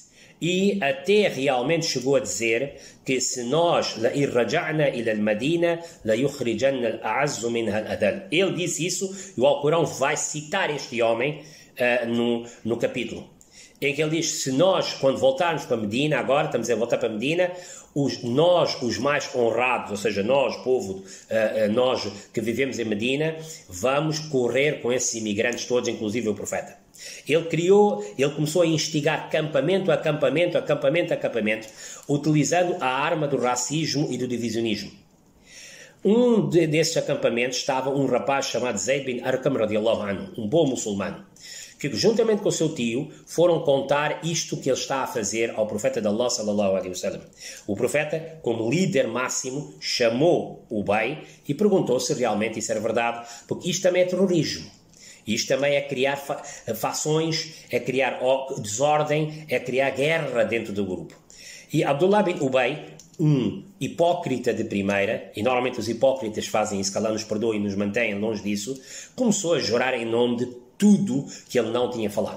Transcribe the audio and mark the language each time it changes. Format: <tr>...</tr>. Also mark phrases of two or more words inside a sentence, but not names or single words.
<pt>E até realmente chegou a dizer que se nós ele disse isso, e o Alcorão vai citar este homem no capítulo, em que ele diz, se nós, quando voltarmos para Medina, agora estamos a voltar para Medina, nós, os mais honrados, ou seja, nós, povo, nós que vivemos em Medina, vamos correr com esses imigrantes todos, inclusive o profeta. Ele começou a instigar campamento a campamento, utilizando a arma do racismo e do divisionismo. Desses acampamentos estava um rapaz chamado Zayd bin Arqam</pt> <ar>رضي الله عنه,</ar> <pt>um bom muçulmano, que juntamente com o seu tio foram contar isto que ele está a fazer ao profeta de Allah</pt> <ar>صلى الله عليه وسلم.</ar> <pt>O profeta, como líder máximo, chamou o Ubay e perguntou se realmente isso era verdade, porque isto também é terrorismo. Isto também é criar fações, é criar desordem, é criar guerra dentro do grupo. E Abdullah bin Ubay, um hipócrita de primeira, e normalmente os hipócritas fazem isso, que Allah nos perdoe e nos mantenha longe disso, começou a jurar em nome de tudo que ele não tinha falado.</pt>